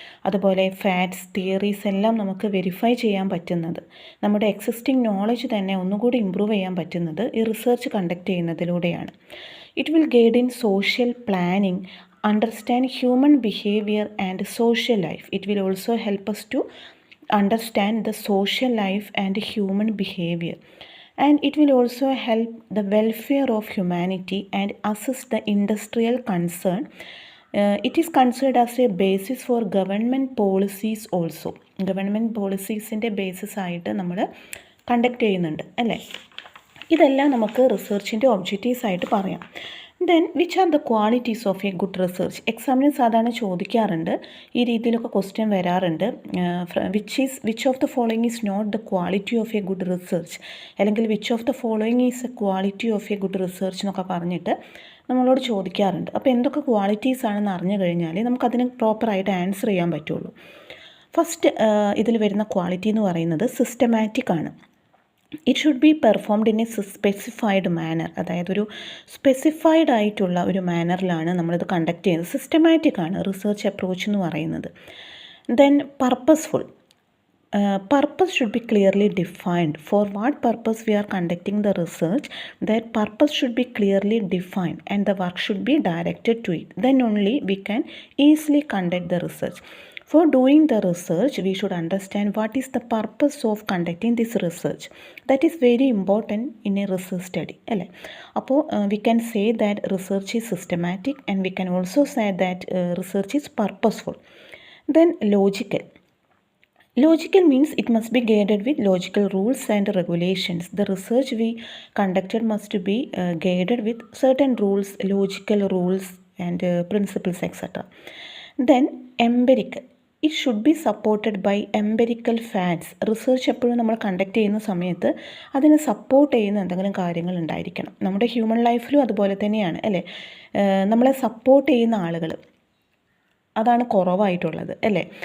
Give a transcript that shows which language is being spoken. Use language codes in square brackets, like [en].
[ml] അതുപോലെ facts, theories എല്ലാം നമുക്ക് വെരിഫൈ ചെയ്യാൻ പറ്റുന്നത്, നമ്മുടെ എക്സിസ്റ്റിംഗ് നോളജ് തന്നെ ഒന്നുകൂടി ഇമ്പ്രൂവ് ചെയ്യാൻ പറ്റുന്നത് ഈ research conduct ചെയ്യുന്നതിലൂടെയാണ്. [en] It will guide in social planning, understand human behaviour and social life. It will also help us to understand the social life and human behaviour. And it will also help the welfare of humanity and assist the industrial concern. It is considered as a basis for government policies also. [ml] Government പോളിസീസിൻ്റെ basis ആയിട്ട് നമ്മൾ conduct ചെയ്യുന്നുണ്ട്, അല്ലേ? ഇതെല്ലാം നമുക്ക് റിസർച്ചിൻ്റെ objectives ആയിട്ട് പറയാം. [en] Then which are the qualities of a good research. [ml] എക്സാമിന് സാധാരണ ചോദിക്കാറുണ്ട്, ഈ രീതിയിലൊക്കെ ക്വസ്റ്റ്യൻ വരാറുണ്ട്. [en] which of the following is not the quality of a good research, അല്ലെങ്കിൽ which of the following is a quality of a good research [ml] എന്നൊക്കെ പറഞ്ഞിട്ട് നമ്മളോട് ചോദിക്കാറുണ്ട്. അപ്പോൾ എന്തൊക്കെ ക്വാളിറ്റീസ് ആണെന്ന് അറിഞ്ഞു കഴിഞ്ഞാൽ നമുക്കതിന് പ്രോപ്പറായിട്ട് ആൻസർ ചെയ്യാൻ പറ്റുള്ളൂ. ഫസ്റ്റ് ഇതിൽ വരുന്ന ക്വാളിറ്റി എന്ന് പറയുന്നത് സിസ്റ്റമാറ്റിക് ആണ്. [en] It should be performed in a specified manner. [ml] അതായത് ഒരു സ്പെസിഫൈഡ് ആയിട്ടുള്ള ഒരു മാനറിലാണ് നമ്മളിത് കണ്ടക്ട് ചെയ്യുന്നത്. സിസ്റ്റമാറ്റിക് ആണ് റിസർച്ച് അപ്രോച്ച് എന്ന് പറയുന്നത്. [en] Then purposeful. Purpose should be clearly defined. For what purpose we are conducting the research, that purpose should be clearly defined and the work should be directed to it. Then only we can easily conduct the research. For doing the research, we should understand what is the purpose of conducting this research. That is very important in a research study, അല്ലേ? അപ്പോൾ we can say that research is systematic and we can also say that research is purposeful. Then logical. Logical means it must be guided with logical rules and regulations. The research we conducted must be guided with certain rules, logical rules and principles, etc. Then empirical. It should be supported by empirical facts. [ml] Research എപ്പോഴും നമ്മൾ conduct ചെയ്യുന്ന സമയത്ത് അതിനെ support ചെയ്യുന്ന എന്തെങ്കിലും കാര്യങ്ങൾ ഉണ്ടായിരിക്കണം. നമ്മുടെ ഹ്യൂമൻ ലൈഫിലും അതുപോലെ തന്നെയാണ് അല്ലേ. നമ്മളെ സപ്പോർട്ട് ചെയ്യുന്ന ആളുകൾ അതാണ് കുറവായിട്ടുള്ളത് അല്ലേ.